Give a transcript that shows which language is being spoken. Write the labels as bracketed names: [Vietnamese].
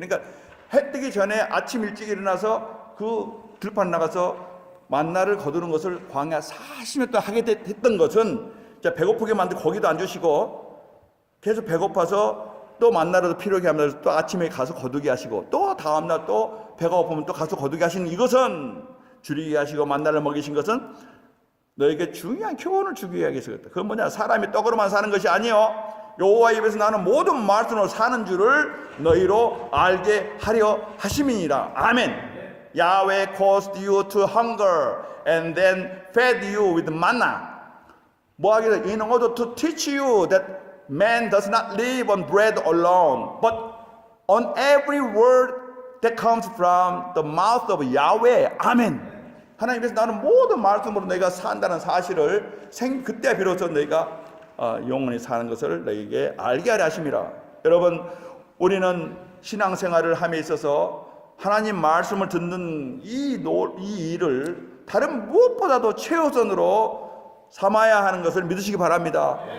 [Korean] 그러니까 해 뜨기 전에 아침 일찍 일어나서 그 들판 나가서 만나를 거두는 것을 광야 40년 동안 하게 했던 것은 배고프게 만들고 고기도 안 주시고 계속 배고파서 또 만나라도 필요하게 하면서 또 아침에 가서 거두게 하시고 또 다음날 또 배가 고프면 또 가서 거두게 하시는 이것은 줄이게 하시고 만나를 먹이신 것은 너에게 중요한 교훈을 주기 위해서 그랬다. 그건 뭐냐? 사람이 떡으로만 사는 것이 아니요 여호와 입에서 나는 모든 말씀으로 사는 줄을 너희로 알게 하려 하심이니라. 아멘. [English] Yahweh caused you to hunger and then fed you with manna. [Korean] 뭐하기를 [English] in order to teach you that man does not live on bread alone, but on every word that comes from the mouth of Yahweh. [Korean] 아멘. 하나님께서 나는 모든 말씀으로 너희가 산다는 사실을 그때 비로소 너희가 영원히 사는 것을 너희에게 알게 하려 하심이라. 여러분, 우리는 신앙생활을 함에 있어서 하나님 말씀을 듣는 이 일을 다른 무엇보다도 최우선으로 삼아야 하는 것을 믿으시기 바랍니다.